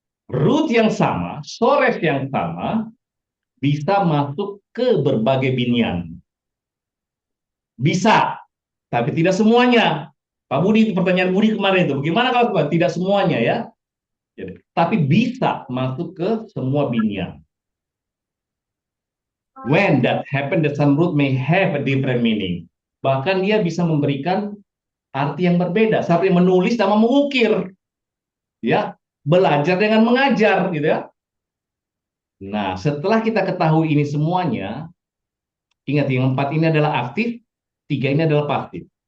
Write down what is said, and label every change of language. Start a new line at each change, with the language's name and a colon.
Indonesian: Root yang sama, sores yang sama bisa masuk ke berbagai binyan. Bisa, tapi tidak semuanya. Pak Budi, pertanyaan Budi kemarin itu, bagaimana kalau tidak semuanya ya? Jadi, tapi bisa masuk ke semua binyan.
English: When that happen, the some root may have a different meaning.
Indonesian: Bahkan dia bisa memberikan arti yang berbeda. Seperti menulis sama mengukir, ya, belajar dengan mengajar, gitu ya. Nah, setelah kita ketahui ini semuanya, ingat yang 4 ini adalah aktif, 3 ini adalah pasif.